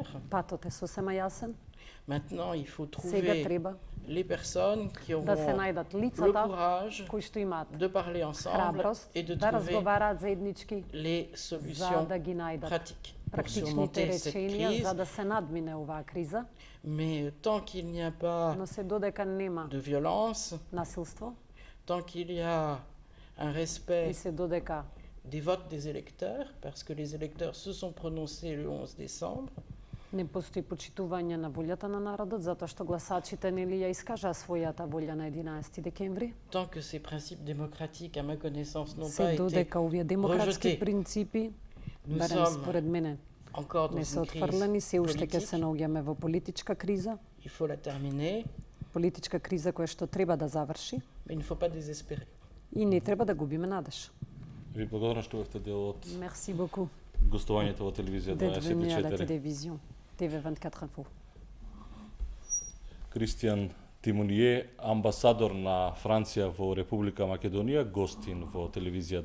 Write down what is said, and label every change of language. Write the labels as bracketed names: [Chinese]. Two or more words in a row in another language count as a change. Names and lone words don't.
[French] Maintenant, il faut trouver les personnes qui auront le courage de parler ensemble et de trouver les solutions pratiques pour surmonter cette crise. Mais tant qu'il n'y a pas de violence, tant qu'il y a un respect des votes des électeurs, parce que les électeurs se sont prononcés le 11 décembre, [Macedonian] не постои почитување на волјата на народот, затоа што гласачите нели ја искажаа својата волја на 11 декември. [French] Tant que ces principes démocratiques, à ma connaissance, n'ont pas été rejetés, nous sommes encore dans une crise politique. Il faut la terminer. [Macedonian] Политичка криза која што треба да заврши. [French] Mais il ne faut pas désespérer. [Macedonian] И не треба да губиме надеж. Ви благодарам што бевте дел од [French] Merci beaucoup. [Macedonian] Гостувањето во телевизија 24. TV24 Info. Кристијан Тимоние, амбасадор на Франција во Република Македонија, гостин во телевизија 24.